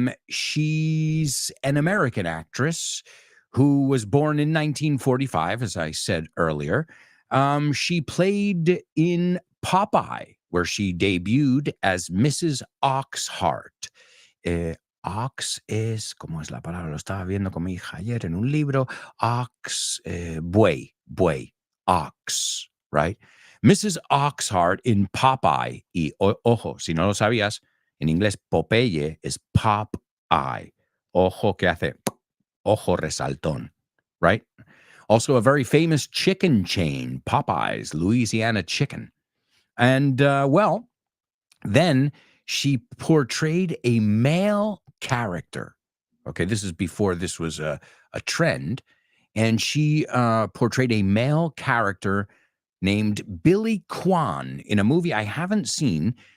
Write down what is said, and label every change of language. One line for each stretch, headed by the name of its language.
English: She's an American actress who was born in 1945, as I said earlier. She played in Popeye, where she debuted as Mrs.
Spanish: Oxheart. Ox es, ¿cómo es la palabra? Lo estaba viendo con mi hija ayer en un libro.
English: Ox, buey, ox. Right? Mrs. Oxheart in Popeye.
Spanish: Y ojo, si no lo sabías, en inglés Popeye es pop eye. Ojo que hace, ojo resaltón.
English: Right? Also a very famous chicken chain, Popeye's, Louisiana Chicken. And, well, then she portrayed a male character. Okay, this is before this was a trend. and she portrayed a male character named Billy Kwan in a movie I haven't seen.